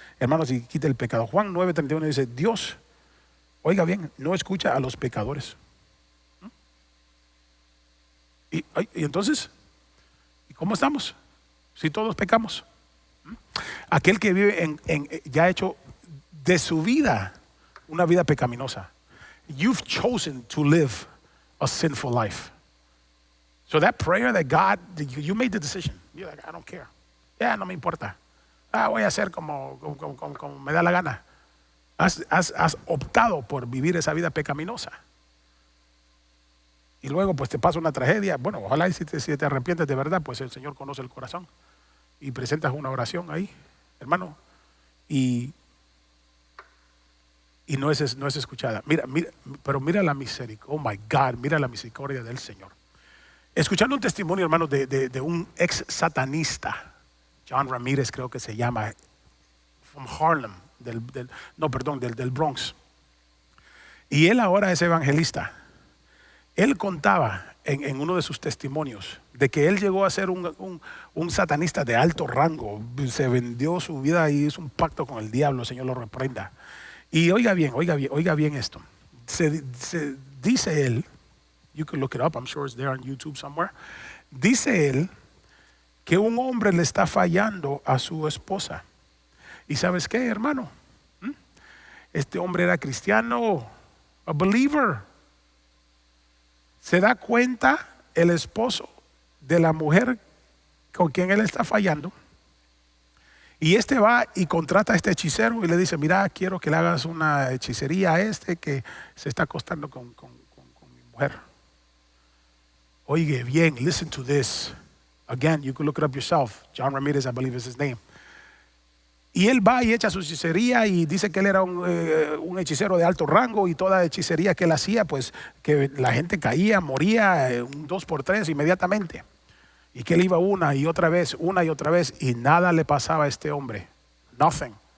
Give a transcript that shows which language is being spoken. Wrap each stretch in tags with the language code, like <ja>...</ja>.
<es>Hermanos, y quite el pecado. Juan 9:31 dice, Dios, oiga bien, no escucha a los pecadores. Y entonces, ¿y cómo estamos? Si todos pecamos. Aquel que vive ya ha hecho de su vida una vida pecaminosa.</es> <en>You've chosen to live a sinful life. So that prayer that God, you made the decision. You're like, I don't care.</en> <es>Ya no me importa. Voy a hacer como me da la gana. Has optado por vivir esa vida pecaminosa. Y luego pues te pasa una tragedia. Bueno, ojalá si te arrepientes de verdad, pues el Señor conoce el corazón. Y presentas una oración ahí, hermano. Y no es escuchada. Pero mira la misericordia.</es> <en>Oh my God,</en> <es>mira la misericordia del Señor. Escuchando un testimonio, hermano, de un ex satanista, John Ramírez creo que se llama,</es> <en>from Harlem,</en> <es>del Bronx. Y él ahora es evangelista. Él contaba en uno de sus testimonios de que él llegó a ser un satanista de alto rango. Se vendió su vida y hizo un pacto con el diablo, el Señor lo reprenda. Y oiga bien esto.</es> <en>Se dice él, you can look it up, I'm sure it's there on YouTube somewhere.</en> <es>Dice él que un hombre le está fallando a su esposa. ¿Y sabes qué, hermano? Este hombre era cristiano,</es> <en>a believer.</en> <es>Se da cuenta el esposo de la mujer con quien él está fallando Y este va y contrata a este hechicero y le dice, mira, quiero que le hagas una hechicería a este que se está acostando con mi mujer. Oye bien,</es> <en>listen to this. Again, you can look it up yourself. John Ramirez, I believe is his name.</en> <es>Y él va y echa su hechicería y dice que él era un hechicero de alto rango, y toda hechicería que él hacía, pues que la gente caía, moría un 2x3 inmediatamente. Y que él iba una y otra vez, y nada le pasaba a este hombre.</es> <en>Nothing.</en>